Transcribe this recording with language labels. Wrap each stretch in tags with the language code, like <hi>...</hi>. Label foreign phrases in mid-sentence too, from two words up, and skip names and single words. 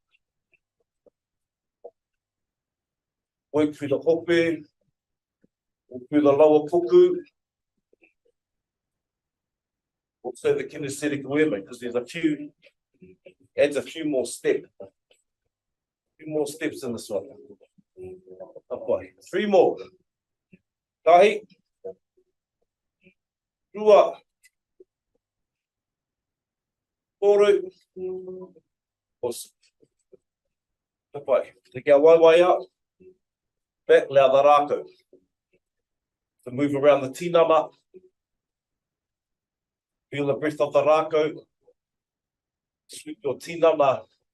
<en>Work through the hope, work through the lower puku. Also the kinesthetic awareness, because there's a few, adds a few more steps. A few more steps in this one. Upright. 3 more. Tahi.</en> <mi>Rua. Toru.</mi> <en>Awesome. Upright. Take our waiwai out. Back, allow the Rākau to move around the tinana. Feel the breath of the Rākau. Sweep your tinana.</en>